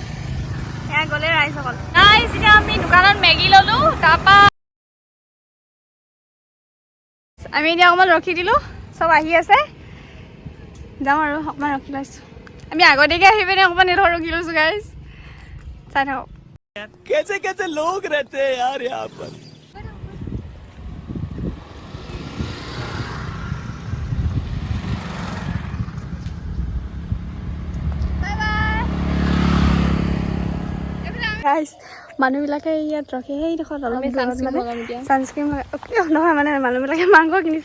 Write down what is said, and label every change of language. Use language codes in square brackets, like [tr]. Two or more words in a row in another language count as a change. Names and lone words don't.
[as] এয়া গ'লে ৰাইজ অকল। ৰাইজ এতিয়া আমি দোকানত মেগী ল'লোঁ, তাৰপৰা আমি এতিয়া অকণমান ৰখি দিলোঁ। চব আহি আছে, যাওঁ আৰু অকণমান ৰখি লৈছোঁ। আমি আগতীয়াকৈ আহি পিনে অকণমান এইডোখৰ ৰখি লৈছোঁ গাইজ, চাই থাকক। [hi] कैसे कैसे लोग रहते हैं यार यहाँ पर। [as] গাইজ, মানুহবিলাকে ইয়াত ৰখি সেইডোখৰত অলপ ছানস্ক্ৰীম নহয়, মানে মানুহবিলাকে মাংস কিনিছে।